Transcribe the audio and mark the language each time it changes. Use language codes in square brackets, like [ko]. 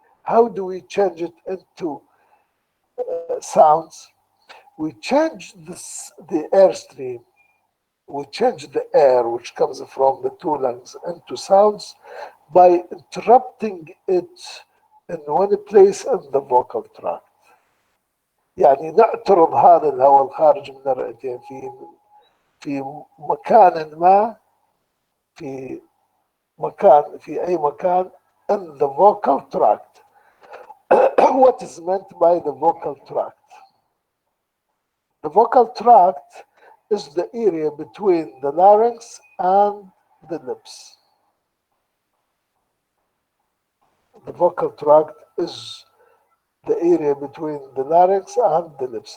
[en] How do we change it into sounds? We change the airstream, we change the air which comes from the two lungs into sounds by interrupting it in one place in the vocal tract. [ar] يعني نعترض هذا الهواء الخارج من الرئتين في مكان ما، في أي مكان [en] in the vocal tract. What is meant by the vocal tract? The vocal tract is the area between the larynx and the lips. The vocal tract is the area between the larynx and the lips.